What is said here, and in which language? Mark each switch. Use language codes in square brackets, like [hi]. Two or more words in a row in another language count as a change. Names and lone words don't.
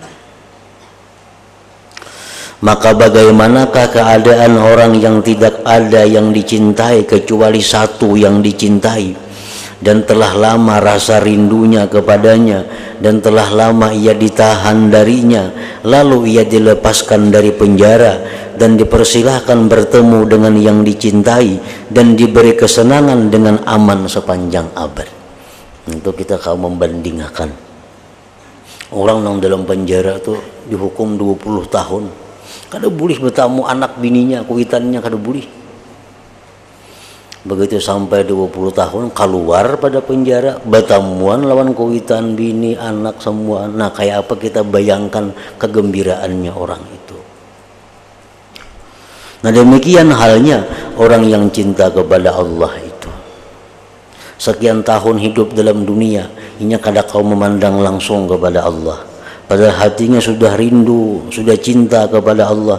[id] Maka bagaimanakah keadaan orang yang tidak ada yang dicintai kecuali satu yang dicintai, dan telah lama rasa rindunya kepadanya, dan telah lama ia ditahan darinya, lalu ia dilepaskan dari penjara dan dipersilahkan bertemu dengan yang dicintai dan diberi kesenangan dengan aman sepanjang abad. Untuk kita kalau membandingkan orang yang dalam penjara tuh dihukum 20 tahun, [bjn] kada boleh bertamu anak bininya, kuitannya kada boleh. Begitu sampai 20 tahun keluar pada penjara, bertamuan lawan kuitan, bini, anak semua. [id] Nah, kayak apa kita bayangkan kegembiraannya orang itu. Nah, demikian halnya orang yang cinta kepada Allah itu. Sekian tahun hidup dalam dunia, ini kada kau memandang langsung kepada Allah, padahal hatinya sudah rindu, sudah cinta kepada Allah.